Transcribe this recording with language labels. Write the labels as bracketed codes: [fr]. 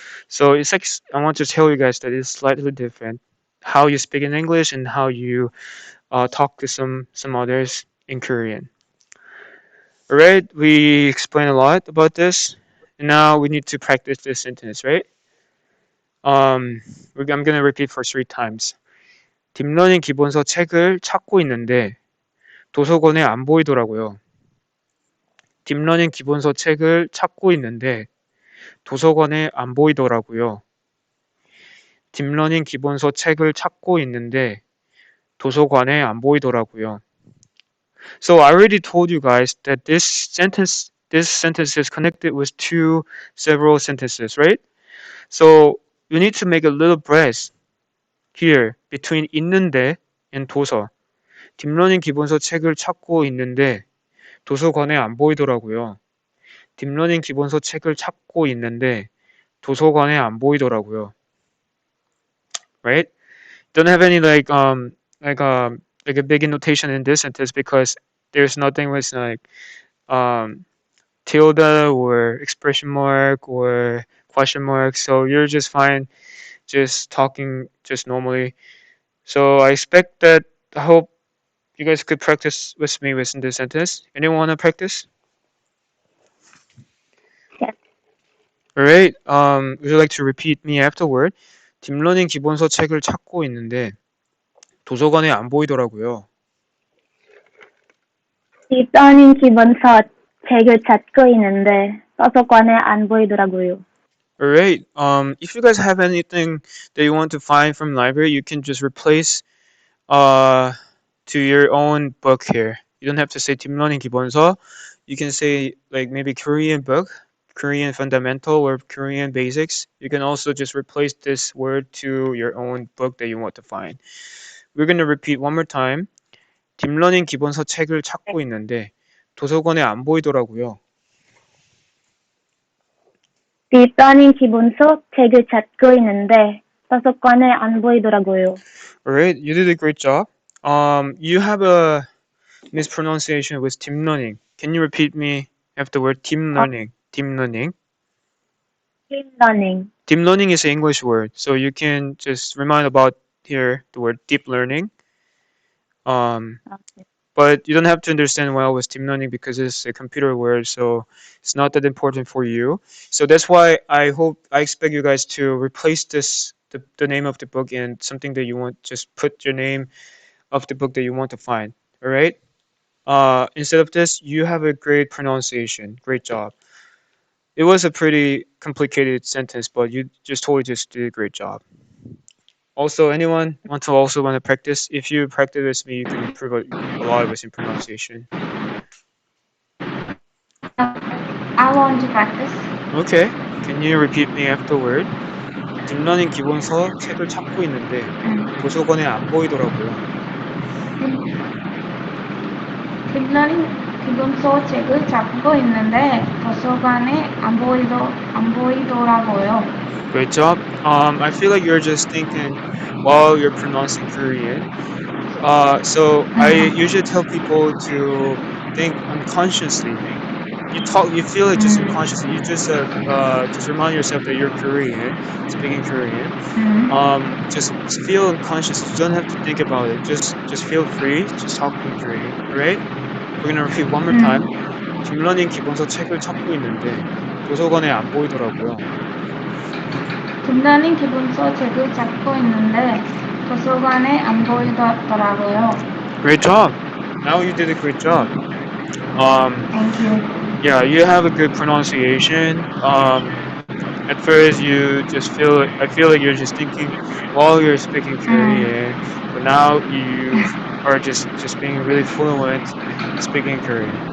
[en] So it's like I want to tell you guys that it's slightly different how you speak in English and how you talk to some others in Korean. Alright, we explained a lot about this, and now we need to practice this sentence, right? I'm gonna repeat for 3 times. [ko] 딥러닝 기본서 책을 찾고 있는데 도서관에 안 보이더라고요. 딥러닝 기본서 책을 찾고 있는데 도서관에 안 보이더라고요. 딥러닝 기본서 책을 찾고 있는데 도서관에 안 보이더라고요. [en] So I already told you guys that this sentence is connected with two several sentences, right? So you need to make a little breath here between 있는데 and 도서. [ko] 딥러닝 기본서 책을 찾고 있는데 도서관에 안 보이더라고요. 딥러닝 기본서 책을 찾고 있는데 도서관에 안 보이더라고요. [en] Right? Don't have any like a big notation in this sentence because there's nothing with um tilde or expression mark or question mark. So you're just fine just talking just normally. So I expect that I hope you guys could practice with me within this sentence. Anyone want to practice? Yes. Alright. Would you like to repeat me afterward? [ko] 딥러닝 기본서 책을 찾고 있는데 도서관에 안 보이더라고요. 딥러닝 기본서 책을 찾고 있는데 도서관에 안 보이더라고요. [en] Alright. If you guys have anything that you want to find from library, you can just replace to your own book here. You don't have to say [ko] 딥러닝 기본서. [en] You can say like maybe Korean book, Korean fundamental or Korean basics. You can also just replace this word to your own book that you want to find. We're going to repeat one more time. [ko] 딥러닝 기본서 책을 찾고 있는데 도서관에 안 보이더라고요. 딥러닝 기본서 책을 찾고 있는데 도서관에 안 보이더라고요. [en] Alright, you did a great job. You have a mispronunciation with deep learning. Can you repeat me after the word deep learning? Deep learning. [ko] 딥러닝. [en] Deep learning is an English word, so you can just remind about here the word deep learning. But you don't have to understand well with deep learning because it's a computer word, so it's not that important for you. So that's why I expect you guys to replace the name of the book and something that you want. Just put your name of the book that you want to find. All right. Instead of this, you have a great pronunciation. Great job. It was a pretty complicated sentence, but you just totally just did a great job. Also, anyone want to practice? If you practice with me, you can improve a lot with your pronunciation. I want to practice. Okay. Can you repeat me afterward? [ko] 딥러닝 기본서 책을 찾고 있는데 도서관에 안 보이더라고요. 딥러닝 기본서 책을 찾고 있는데 도서관에 안 보이더라고요. [en] Great job. I feel like you're just thinking while you're pronouncing Korean. So I usually tell people to think unconsciously. You feel it just unconsciously. You just remind yourself that you're Korean, speaking Korean. Just feel unconscious. You don't have to think about it. Just feel free. Just talk in Korean. Alright? We're gonna repeat one more time. [ko] 딥러닝 기본서 책을 찾고 있는데 도서관에 안 보이더라고요. 딥러닝 기본서 책을 찾고 있는데 도서관에 안 보이더라고요. [en] Great job. Now you did a great job. Thank you. Yeah, you have a good pronunciation. At first you just I feel like you're just thinking while you're speaking Korean, but now you are just being really fluent speaking Korean.